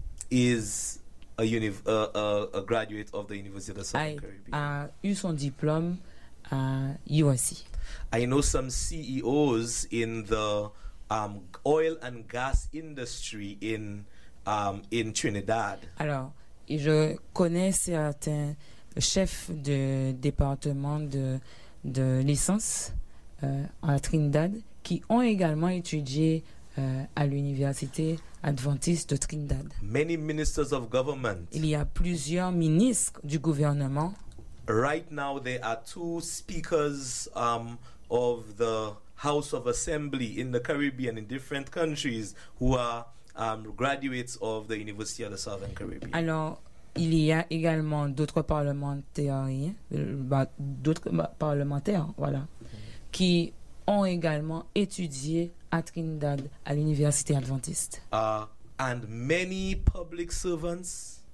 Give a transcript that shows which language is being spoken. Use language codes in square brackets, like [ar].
[en] is a graduate of the University of the Southern Caribbean. [fr] A eu son diplôme à USC. [en] I know some CEOs in the oil and gas industry in Trinidad. [fr] Alors, je connais certains chefs de département de licence à Trinidad qui ont également étudié à l'université adventiste de Trinidad. [en] Many ministers of government. [fr] Il y a plusieurs ministres du gouvernement. [en] Right now there are two speakers of the House of Assembly in the Caribbean in different countries who are graduates of the University of the Southern Caribbean. [fr] Alors, il y a également d'autres parlementaires, voilà, mm-hmm. qui ont également étudié à Trinidad, à l'université adventiste. [en] And many public servants.